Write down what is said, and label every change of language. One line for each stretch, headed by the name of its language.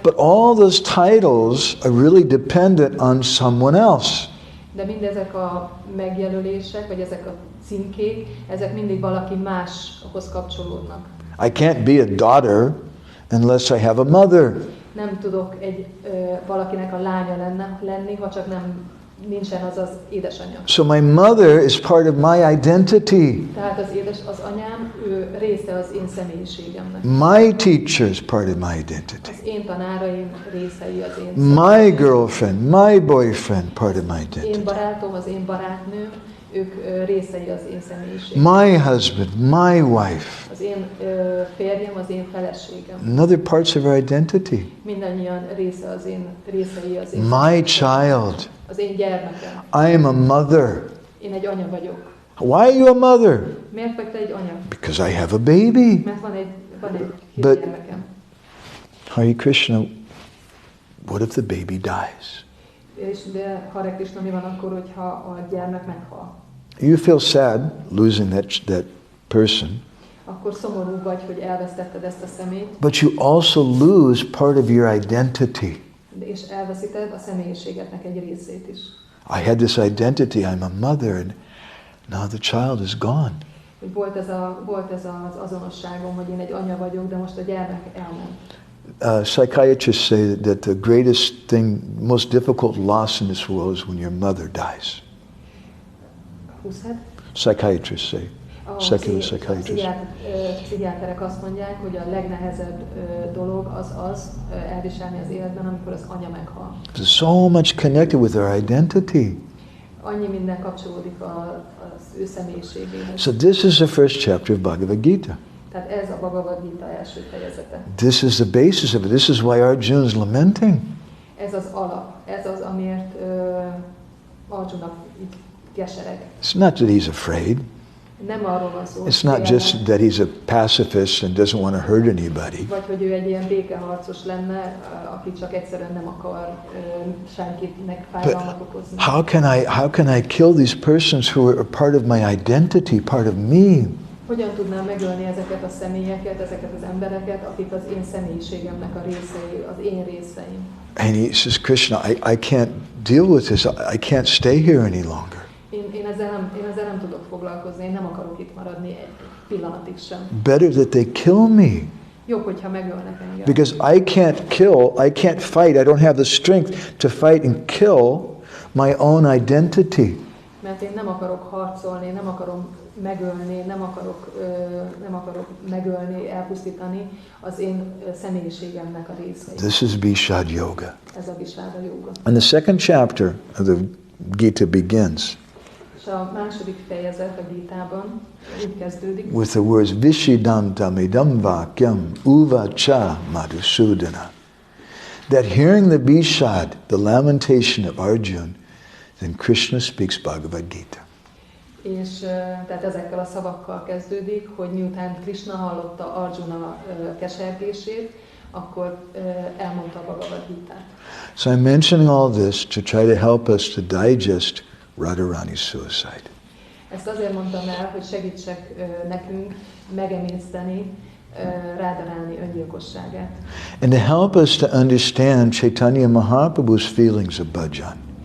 English: But all those titles are really dependent on someone else.
Hungarian: De mindezek a megjelölések, vagy ezek a címkék, ezek mindig valaki máshoz kapcsolódnak.
English: I can't be a daughter unless I have a mother.
Hungarian: Nem tudok valakinek a lánya lenni, ha csak nincsen az édesanyja.
English: So my mother is part of my identity.
Hungarian: Tehát az anyám, ő része az én személyiségemnek.
English: My teacher is part of my identity.
Hungarian: Az én tanáraim részei az én
English: My girlfriend, my boyfriend, part of my identity.
Hungarian: Én barátom, az én barátnőm, ők részei az én személyiségem.
English: My husband, my wife.
Hungarian: Az én férjem, az én feleségem.
English: Another parts of our identity.
Hungarian: Mindannyian részei az én
English: My child.
Hungarian: Az én gyermekem.
English: I am a mother.
Hungarian: Én egy anya vagyok.
English: Why are you a mother?
Hungarian: Miért vagy te egy anya?
English: Because I have a baby.
Hungarian: Mert van egy
English: But-
Hungarian: gyermekem.
English: Hare Krishna, what if the baby dies?
Hungarian: De Hare Krishna, mi van akkor, hogyha a gyermek meghal?
English: You feel sad losing that person,
Hungarian: Akkor szomorú vagy, hogy elvesztetted ezt a személyt,
English: but you also lose part of your identity.
Hungarian: és elveszíted a személyiségednek egy részét is.
English: I had this identity, I'm a mother, and now the child is gone.
Hungarian: Hogy volt ez az azonosságom, hogy én egy anya vagyok, de most a gyermek elment.
English: Psychiatrists say that the greatest thing, most difficult loss in this world is when your mother dies. Psychiatrists say, secular psychiatrists.
Hungarian: Pszichiáterek azt mondják, hogy a legnehezebb dolog az elviselni az életben, amikor az anya meghal.
English: There's so much connected with our identity.
Hungarian: Annyi minden kapcsolódik az ő személyiségéhez.
English: So this is the first chapter of Bhagavad Gita.
Hungarian: Tehát ez a Bhagavad Gita első fejezete.
English: This is the basis of it. This is why Arjuna is lamenting.
Hungarian: Ez az alap, ez az, amiért Arjuna így kesereg.
English: It's not that he's afraid.
Hungarian: Nem arról van szó.
English: It's not just that he's a pacifist and doesn't want to hurt anybody.
Hungarian: Vagy hogy ő egy ilyen békeharcos lenne, aki csak egyszerűen nem akar senkinek fájdalmat okozni.
English: How can I kill these persons who are part of my identity, part of me?
Hungarian: Hogyan tudnám megölni ezeket a személyeket, ezeket az embereket, akik az én személyiségemnek a részei, az én részeim?
English: And he says, Krishna, I can't deal with this. I can't stay here any longer.
Hungarian: Én ezzel nem tudok foglalkozni, én nem akarok itt maradni egy pillanatig sem.
English: Better that they kill me.
Hungarian: Jobb, hogyha megölnek engem.
English: Because I can't fight, I don't have the strength to fight and kill my own identity.
Hungarian: Mert én nem akarok harcolni, nem akarom megölni, nem akarok megölni, elpusztítani az én személyiségemnek a részeit.
English: This is Vishad Yoga.
Hungarian: Ez a Vishada Yoga.
English: And the second chapter of the Gita begins
Hungarian: És a második fejezet a Gítában úgy kezdődik,
English: with the words
Sanskrit: Vishidantam idam vakyam uvacha madhusudana.
English: That hearing the Vishad, the lamentation of Arjuna, then Krishna speaks Bhagavad Gita.
Hungarian: És tehát ezekkel a szavakkal kezdődik, hogy miután Krishna hallotta Arjuna kesergését, akkor elmondta a Bhagavad Gitát.
English: So I'm mentioning all this to try to help us to digest Radharani's suicide.
Hungarian: Ezt azért mondtam el, hogy segítsek nekünk megemészteni Radharani öngyilkosságát.
English: And to help us to understand Chaitanya Mahaprabhu's feelings of bhajan.